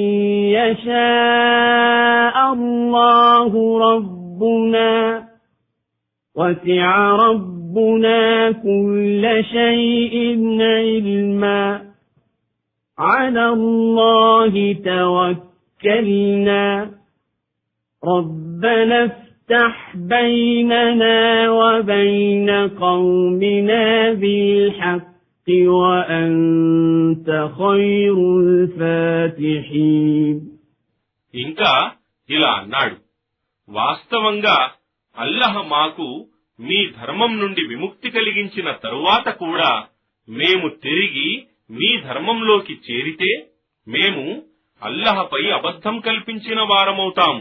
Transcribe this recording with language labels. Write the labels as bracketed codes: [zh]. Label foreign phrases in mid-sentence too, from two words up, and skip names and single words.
[ar] يشاء الله ربنا وسع ربنا كل شيء علما على الله توكلنا ربنا افتح بيننا وبين قومنا بالحق وأنت خير الفاتحين. [te] ఇంకా ఇలా అన్నాడు, వాస్తవంగా అల్లహ మాకు మీ ధర్మం నుండి విముక్తి కలిగించిన తరువాత కూడా మేము తిరిగి మీ ధర్మంలోకి చేరితే మేము అల్లహపై అబద్ధం కల్పించిన వారమవుతాము.